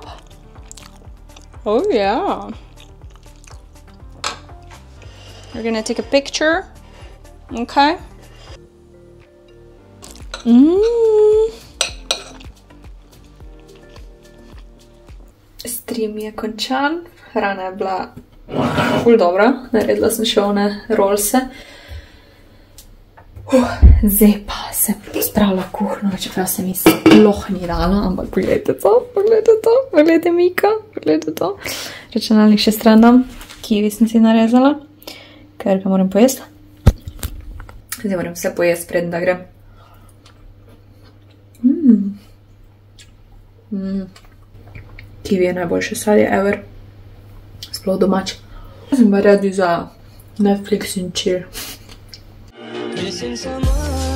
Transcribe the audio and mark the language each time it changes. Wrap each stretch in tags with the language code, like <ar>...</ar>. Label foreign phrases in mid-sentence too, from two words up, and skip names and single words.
<en>Oh yeah. We're gonna take a picture.</en> <sl>Okay. Stream je končan. Hrana je bila ful dobra. Naredila sem še one rolse. Zdaj pa se pospravila kuhno, čeprav se mi sploh ni dalo, ampak pogledajte to, pogledajte Mika, pogledajte to. Računalnik še stran dam, kiwi sem si narezala, ker ga moram pojesti. Zdaj moram vse pojesti, preden da grem. Kiwi je najboljše sadje ever, sploh domač. Sem pa radi za Netflix in chill.</sl> <en>Missing someone</en>